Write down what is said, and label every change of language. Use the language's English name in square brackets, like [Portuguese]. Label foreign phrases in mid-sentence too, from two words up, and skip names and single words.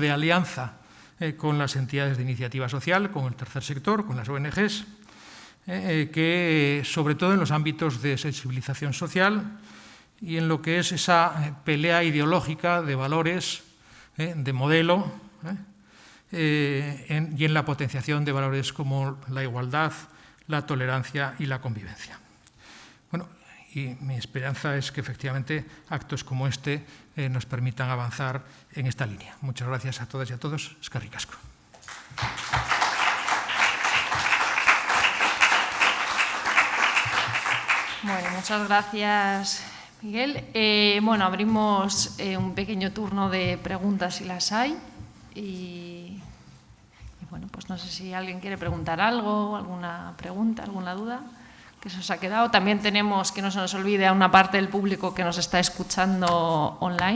[Spanish] de alianza con las entidades de iniciativa social, con el tercer sector, con las ONGs, que sobre todo en los ámbitos de sensibilización social y en lo que es esa pelea ideológica de valores, de modelo, y en la potenciación de valores como la igualdad, la tolerancia y la convivencia. Bueno, y mi esperanza es que efectivamente actos como este nos permitan avanzar en esta línea. Muchas gracias a todas y a todos. [Basque] Eskerrik asko. [Spanish] Bueno, muchas gracias, Miguel. Bueno, abrimos un pequeño turno de preguntas si las hay. Y bueno, pues no sé si alguien quiere preguntar algo, alguna pregunta, alguna duda que se os ha quedado. También tenemos, que no se nos olvide, a una parte del público que nos está escuchando online.